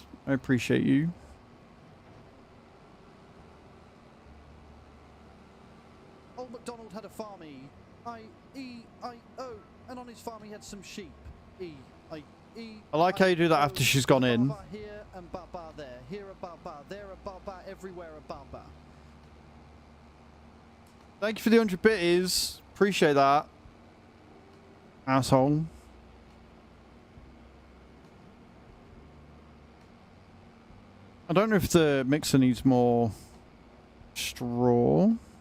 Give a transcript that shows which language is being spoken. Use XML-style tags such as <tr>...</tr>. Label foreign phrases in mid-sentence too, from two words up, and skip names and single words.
<en>I appreciate you. Old MacDonald had a farm, I-E-I-O, and on his farm he had some sheep. E-I-E. I like how you do that after she's gone in. Ba-ba here and ba-ba there. Here a ba-ba, there a ba-ba, everywhere a ba-ba. Thank you for the 100 bitties. Appreciate that. Asshole. I don't know if the mixer needs more straw.</en>